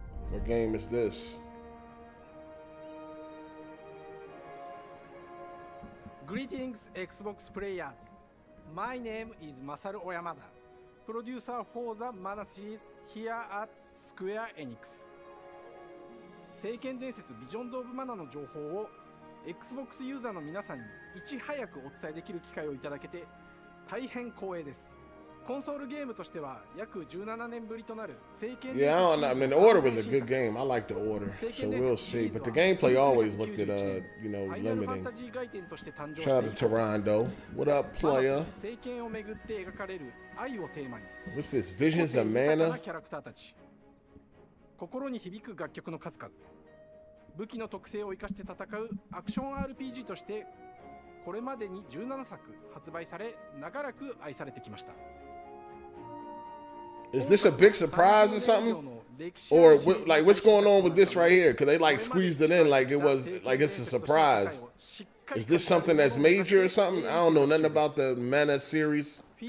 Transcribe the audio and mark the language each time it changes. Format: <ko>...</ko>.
<en>What game is this? Greetings, Xbox players. My name is Masaru Oyamada, producer for the Mana series here at Square Enix.</en> <ja>聖剣伝説 Visions of Mana の情報を Xbox ユーザーの皆さんにいち早くお伝えできる機会をいただけて大変光栄です。コンソールゲームとしては約17年ぶりとなる聖剣伝説</ja> <en>Yeah, I don't know. I mean, the Order was a good game. I like the Order, so we'll see. But the gameplay always looked at, you know, limiting. Shout out to Toronto. What up, player?</en> <ja>聖剣をめぐって描かれる愛をテーマに</ja> <en>What's this? Visions of Mana?</en> <ja>キャラクターたち、心に響く楽曲の数々、武器の特性を生かして戦うアクション RPG としてこれまでに17作発売され長らく愛されてきました。</ja> <en>Is this a big surprise or something? Or like, what's going on with this right here? Because they like squeezed it in like it was like it's a surprise. Is this something that's major or something? I don't know nothing about the Mana series.</en>